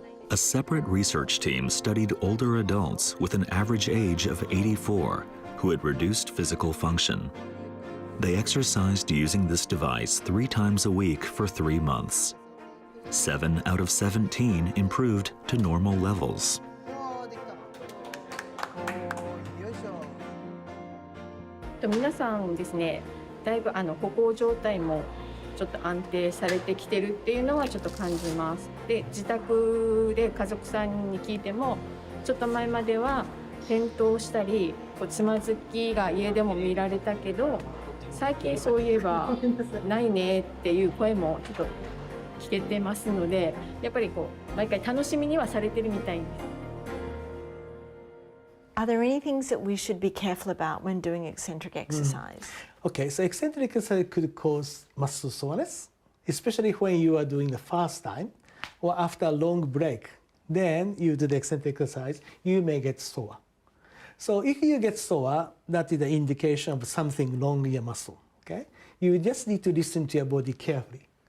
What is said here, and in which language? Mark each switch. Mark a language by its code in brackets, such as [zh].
[en] A separate research team studied older adults with an average age of 84 who had reduced physical function. They exercised using this device 3 times a week for 3 months. 7 out of 17 improved to normal levels. [ja] 皆さんですね、だいぶ歩行状態もちょっと安定されてきてるっていうのはちょっと感じます。で、自宅で家族さんに聞いても、ちょっと前までは転倒したり、つまずきが家でも見られたけど、最近そういえばないねっていう声もちょっと聞けてますので、やっぱり毎回楽しみにはされてるみたいです。 [en] Are there any things that we should be careful about when doing eccentric exercise? Okay, so eccentric exercise could cause muscle soreness, especially when you are doing the first time or after a long break. Then you do the eccentric exercise, you may get sore. So if you get sore, that is the indication of something wrong in your muscle. Okay, you just need to listen to your body carefully.